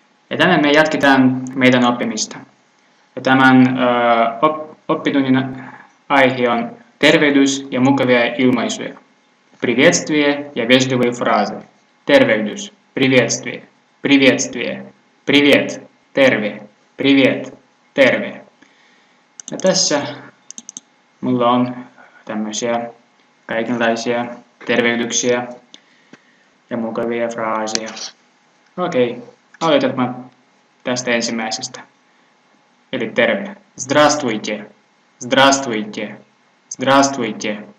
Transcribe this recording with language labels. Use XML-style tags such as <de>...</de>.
<fi>Ja tänään me jatketaan meidän oppimista. Ja tämän oppitunnin aihe on tervehdys ja mukavia ilmaisuja.</fi> <ru>Приветствие ja вежливые фразы. Tervehdys, приветствие, приветствие, привет, terve, привет, terve.</ru> <fi>Ja tässä mulla on tämmöisiä kaikenlaisia tervehdyksiä ja mukavia fraaseja. Okei, aloitetaan tästä ensimmäisestä. Eli terve.</fi> <ru>Здравствуйте, здравствуйте, здравствуйте.</ru>